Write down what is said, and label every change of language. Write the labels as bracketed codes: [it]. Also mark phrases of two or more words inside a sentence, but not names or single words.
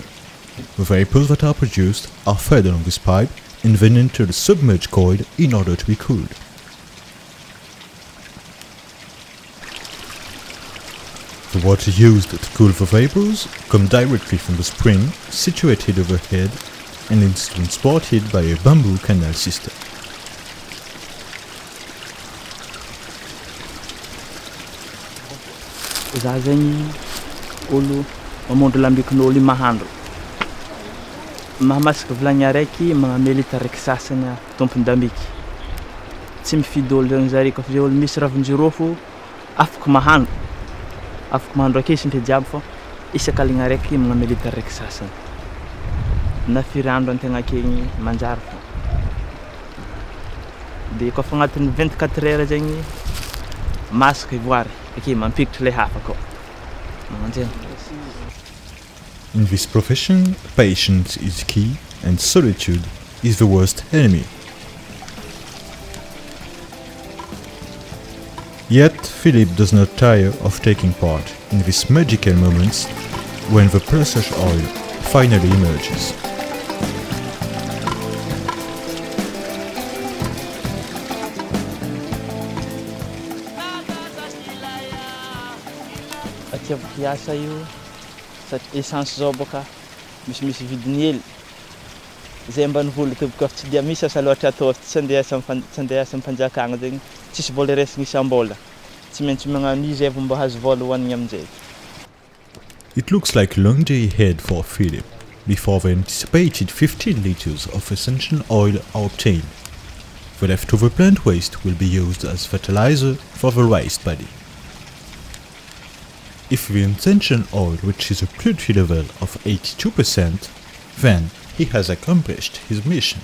[en] The vapors that are produced are fed along this pipe and then enter the submerged coil in order to be cooled. The water used to cool the vapors come directly from the spring situated overhead and is transported by a bamboo canal system. [mg] Za zegny olo mamondro lambikin'olo mahandro. Mahamasaka vilagny araiky magname litra raiky sasany tompon-dambiky. Tsy mifidy olo zegny zare koa fa olo misy ravin-jirofo afaka mahandro akesy ndre jiaby fô isakaligna araiky magname litra raiky sasany. Na firy andro antegna akegny manjary fô. De koa fa agnatin'ny 24 heures zegny masaka ivoary. [en] In this profession, patience is key and solitude is the worst enemy. Yet Philip does not tire of taking part in these magical moments when the precious oil finally emerges. [mg] Atiavako hiasa io satria essence zao boka misy vidiny hely. Zay mbany vola toboko afa tsy dia misy asa loatra atao tsy andeha asa ampanjakagna zegny tsisy vola resiny isam-bola. Tsy maintsy magnano izy eva mba hazo vola hoanigny amin'izay. [en] It looks like a long day ahead for Philip before the anticipated 15 liters of essential oil are obtained. The leftover plant waste will be used as fertilizer for the raised paddy. If the essential oil reaches a purity level of 82%, then he has accomplished his mission.